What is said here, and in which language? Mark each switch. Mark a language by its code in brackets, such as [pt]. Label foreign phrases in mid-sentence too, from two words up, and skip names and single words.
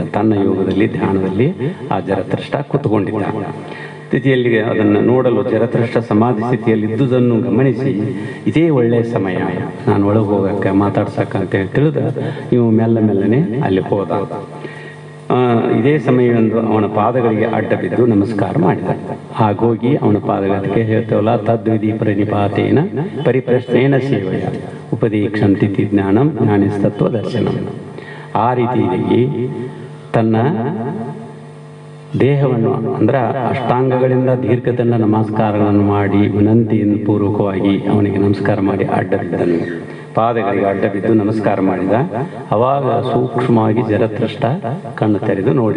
[kn] ತನ್ನ ಯೋಗದಲ್ಲಿ ಧ್ಯಾನದಲ್ಲಿ ಆ ಜರತೃಷ್ಟ ಕೂತ್ಕೊಂಡಿದ್ದ ಸ್ಥಿತಿಯಲ್ಲಿ ಅದನ್ನು ನೋಡಲು ಜರತೃಷ್ಟ ಸಮಾಧಿ ಸ್ಥಿತಿಯಲ್ಲಿ ಇದ್ದುದನ್ನು ಗಮನಿಸಿ, ಇದೇ ಒಳ್ಳೆಯ ಸಮಯ ನಾನು ಒಳಗೆ ಹೋಗಕ್ಕೆ ಮಾತಾಡ್ಸಕ್ಕ ಅಂತೇಳಿ ತಿಳಿದ ನೀವು ಮೆಲ್ಲನೆ ಅಲ್ಲಿ ಹೋದ. ಇದೇ ಸಮಯವೆಂದು ಅವನ ಪಾದಗಳಿಗೆ ಅಡ್ಡ ಬಿದ್ದು ನಮಸ್ಕಾರ ಮಾಡಿದ. ಹಾಗೋಗಿ ಅವನ ಪಾದಗಳಿಗೆ ಹೇಳ್ತೇವಲ್ಲ, [sa] ತದ್ವಿಧಿ ಪ್ರಣಿಪಾತೇನ ಪರಿಪ್ರಶ್ನೇನ ಸೇವೆಯ ಉಪದೀಕ್ಷಂತಿ ಜ್ಞಾನಂ ಜ್ಞಾನಿಸ್ತತ್ವ ದರ್ಶನಂ. [kn] ಆ ರೀತಿಯಾಗಿ ತನ್ನ ದೇಹವನ್ನು ಅಂದ್ರೆ ಅಷ್ಟಾಂಗಗಳಿಂದ ದೀರ್ಘದಂಡ ನಮಸ್ಕಾರಗಳನ್ನು ಮಾಡಿ ವಿನಂತಿಯಿಂದ ಪೂರ್ವಕವಾಗಿ ಅವನಿಗೆ ನಮಸ್ಕಾರ ಮಾಡಿ ಅಡ್ಡ ಬಿದ್ದನು. ಪಾದಗಳಿಗೆ ಅಡ್ಡ ಬಿದ್ದು ನಮಸ್ಕಾರ ಮಾಡಿದ. ಅವಾಗ ಸೂಕ್ಷ್ಮವಾಗಿ ಜರತೃಷ್ಟ ಕಣ್ಣು ತೆರೆದು ನೋಡಿದ.